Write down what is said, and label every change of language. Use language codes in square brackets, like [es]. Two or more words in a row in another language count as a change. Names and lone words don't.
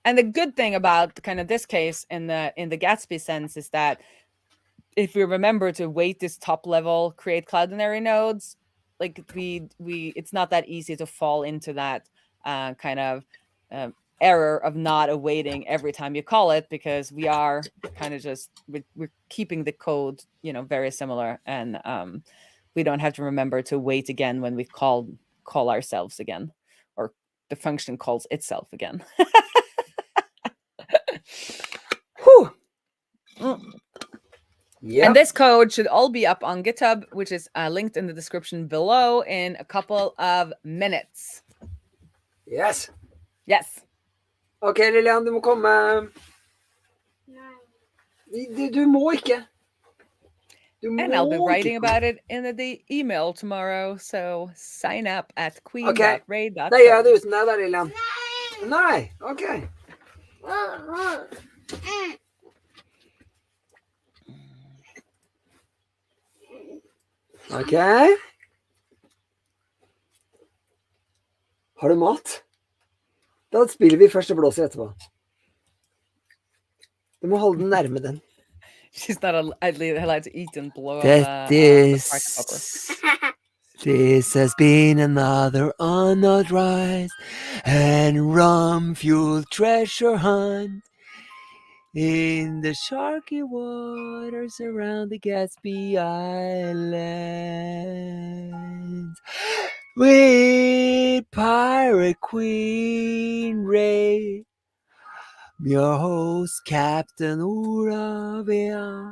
[en] And the good thing about kind of this case in the Gatsby sense is that if we remember to wait this top level create Cloudinary nodes, like we it's not that easy to fall into that kind of error of not awaiting every time you call it, because we are kind of just we're keeping the code, you know, very similar, and we don't have to remember to wait again when we call ourselves again, or the function calls itself again. Whew. Yep. And this code should all be up on GitHub, which is linked in the description below in a couple of minutes. Yes. Yes. [no] Ok, Lilian, du må komme. Nei. Du må ikke. Du [en] And I'll be [no] må [en] writing [no] ikke. [en] about it in the email tomorrow, so sign up at [no] Ok, [en] queen.raae.co. [no] det gjør jeg det uten deg da, Lilian. Nei, ok. Ok. Har du mat? Da spiller vi først og blåser etterpå. Du må holde den nærme den. [en] She's not allowed to eat and blow on the party popper. This has been another unknown rise and rum-fueled treasure hunt in the sharky waters around the Gatsby Islands with Pirate Queen Raae, your host Captain Uravia.